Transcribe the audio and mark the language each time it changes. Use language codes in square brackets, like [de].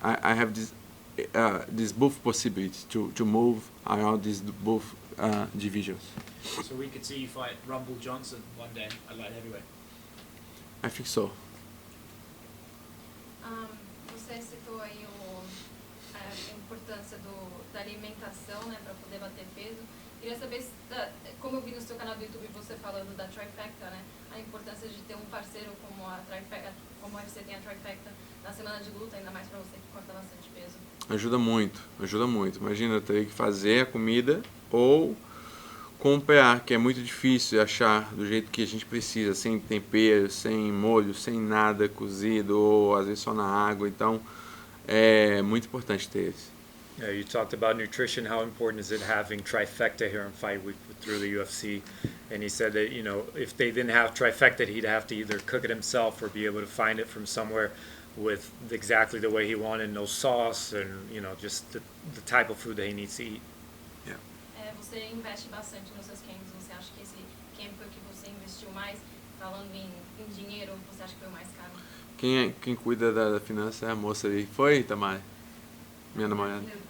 [en] I have this both possibilities to move around these both divisions. So we could see you fight Rumble Johnson one day at light heavyweight. I think so. [pt] Você citou aí a importância da alimentação, né, para poder bater peso. Queria saber, como eu vi no seu canal do YouTube você falando da trifecta, né, a importância de ter um parceiro como a trifecta, como a UFC tem a trifecta na semana de luta, ainda mais para você que corta bastante peso. Ajuda muito. Imagina, eu teria que fazer a comida ou comprar, que é muito difícil achar do jeito que a gente precisa, sem tempero, sem molho, sem nada cozido, ou às vezes só na água. Então, é muito importante ter esse. [en] Yeah, you talked about nutrition. How important is it having trifecta here in Fight Week through the UFC? And he said that, if they didn't have trifecta, he'd have to either cook it himself or be able to find it from somewhere with exactly the way he wanted, no sauce, and just the type of food that he needs to eat. [pt] Você investe bastante nos seus camps. Você acha que esse camp que você investiu mais, falando em dinheiro, você acha que foi o mais caro? Quem cuida da finança é a moça ali. Foi, Tamara? Minha namorada.